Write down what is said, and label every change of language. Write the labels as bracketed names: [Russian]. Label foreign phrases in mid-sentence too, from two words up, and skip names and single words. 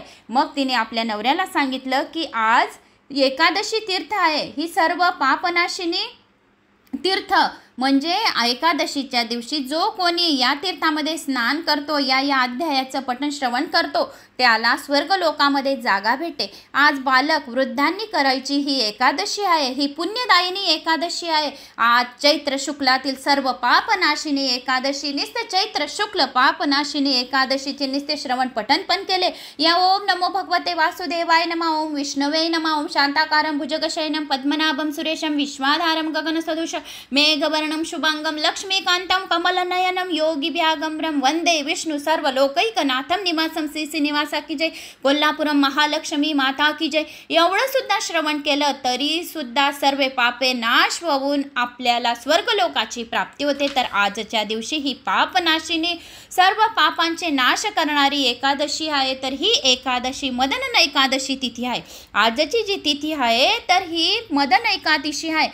[Marathi] मग तिने आपल्या नवऱ्याला सांगितलं की आज एकादशी तीर्थ आहे, ही सर्व पापनाशिनी तीर्थ म्हणजे एकादशीच्या दिवशी जो कोणी या तीर्थामध्ये स्नान करतो, या अध्यायाचं पठण श्रवण करतो त्याला स्वर्ग लोकामध्ये जागा भेटते. आज बालक वृद्धांनी करायची ही एकादशी आहे, ही पुण्यदायिनी एकादशी आहे. आज चैत्र शुक्लातील सर्व पापनाशिनी एकादशी, निस्ते चैत्र शुक्ल पापनाशिनी एकादशीचे निस्ते श्रवण पठन पण केले. [Sanskrit] या ओम नमो भगवते वासुदेवाय नमः, ओम विष्णवे नमः, ओम शांताकारं भुजगशयनं पद्मनाभं सुरेशं विश्वाधारं गगनसदृशं मेघवर्णं शुभांगं लक्ष्मीकान्तं कमलनयनं योगिभ्यागम्रं वंदे विष्णु सर्वलोकैकनाथं निवासं [Hindi] श्रीनिवास की जय, कोल्हापुरम महालक्ष्मी माता की जय. [Marathi] एवढं सुद्धा श्रवण केलं तरी सुद्धा सर्व पापे नाश होऊन आपल्याला स्वर्गलोकाची प्राप्ती होते. तर आजच्या दिवशी ही पापनाशिनी सर्व पापांचे नाश करणारी एकादशी आहे. तर ही एकादशी मदन एकादशी तिथी आहे. आजची जी तिथी आहे तर ही मदन एकादशी आहे.